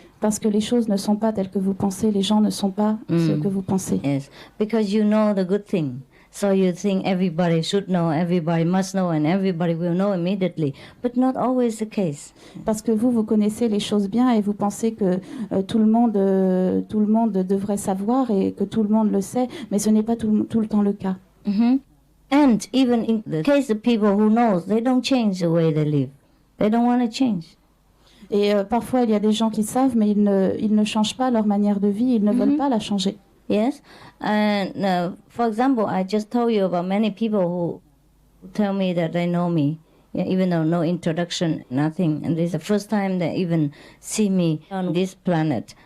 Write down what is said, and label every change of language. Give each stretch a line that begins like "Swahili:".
French: Parce que les choses ne sont pas telles que vous pensez, les gens ne sont pas ce que vous pensez.
English: Yes, because you know the good thing. So you think everybody should know, everybody must know, and everybody will know immediately. But not always the case.
French: Parce que vous connaissez les choses bien et vous pensez que tout le monde devrait savoir et que tout le monde le sait, mais ce n'est pas tout le temps le cas. Mm-hmm.
English: And even in the case of people who knows, they don't change the way they live. They don't want to change.
French: Et parfois, il y a des gens qui savent, mais ils ne changent pas leur manière de vie, ils ne veulent pas la changer.
English: Yes, and for example, I just told you about many people who tell me that they know me, even though no introduction, nothing, and this is the first time they even see me on this planet.